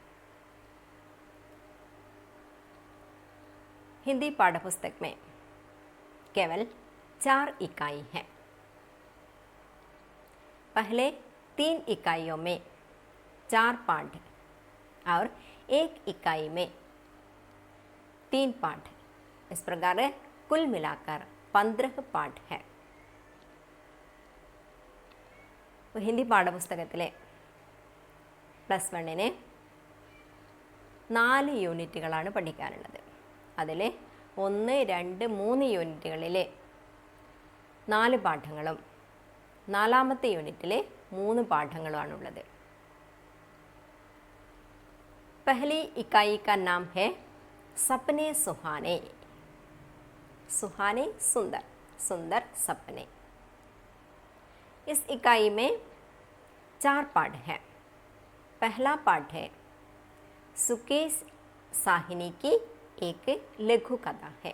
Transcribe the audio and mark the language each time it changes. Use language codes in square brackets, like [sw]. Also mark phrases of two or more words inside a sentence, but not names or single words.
[hi] हिंदी पाठ्यपुस्तक में केवल 4 इकाई हैं। पहले 3 इकाइयों में 4 पाठ और 1 इकाई में 3 पाठ, इस प्रकार कुल मिलाकर 15 പാഠ है। [ml] ഹിന്ദി പാഠപുസ്തകത്തിലെ +1 4 യൂണിറ്റുകളാണ് പഠിക്കാനുള്ളത്. അതിൽ 1, 2, 3 യൂണിറ്റുകളിലെ 4 പാഠങ്ങളും 4ാമത്തെ യൂണിറ്റിലെ 3 പാഠങ്ങളുമാണുള്ളത്. [hi] पहली इकाई का नाम है सपने सुहाने। सुहाने सुंदर, सुंदर सपने। इस इकाई में 4 पाठ हैं। पहला पाठ है सुकेश साहिनी की एक लघु कथा है।